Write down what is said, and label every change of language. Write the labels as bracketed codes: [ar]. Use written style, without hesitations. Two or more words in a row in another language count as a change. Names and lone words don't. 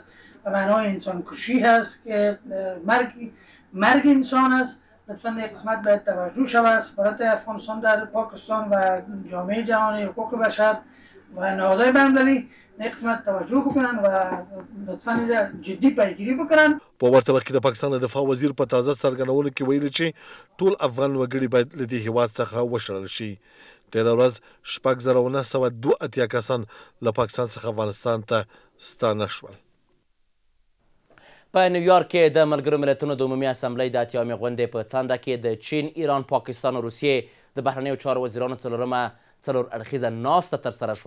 [fa] به معنای انسان کشی هست که مرگ انسان است. لطفاً یک قسمت باید توجه شود. سفارت افغانستان در پاکستان و جامعه جهانی حقوق بشر و نهادهای بین‌المللی یک قسمت توجه بکنن و لطفاً جدی پیگیری بکنن. [ps] په ورته وخت کې د پاکستان د دفاع وزیر په تازه څرګندولو کې ویلي چې ټول افغان وګړي باید له دې هیواد څخه وشړل شي. تېره ورځ 6982 کسان له پاکستان څخه افغانستان ته ستانه شول. په نیویارک کې د ملګرو ملتونو د عمومي اسمبلۍ د اتیامې غونډې په څنډه کې د چین، ایران، پاکستان او روسیې د بهرنیو چارو وزیرانو څلور اړخیزه ناسته ترسره شوه.